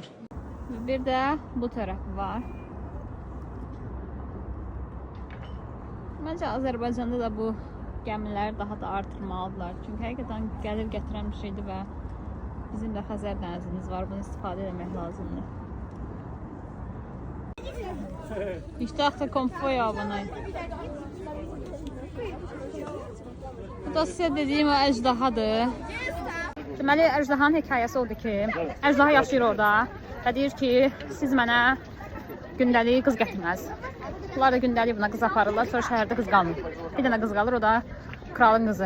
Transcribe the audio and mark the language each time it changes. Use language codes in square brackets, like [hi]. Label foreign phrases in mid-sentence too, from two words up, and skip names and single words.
[az] Bir də bu tərəfi var. Məncə Azərbaycanda da bu gəmilər daha da artırmalıdırlar. Çünki həqiqətən gəlir gətirən bir şeydir və bizim də Xəzər dənizimiz var, bunu istifadə etmək lazımdır. [de] Ich dachte, kommt Feuer, aber nein. [az] Bu da sizə dediyim o əjdahadır. Deməli, əjdahanın hekayəsi odur ki, əjdaha yaşayır orada və deyir ki, siz mənə gündəlik qız gətirməz. Bunlar da gündəlik buna qız aparırlar, sonra şəhərdə qız qalmır. Bir dənə qız qalır, o da kralın qızı.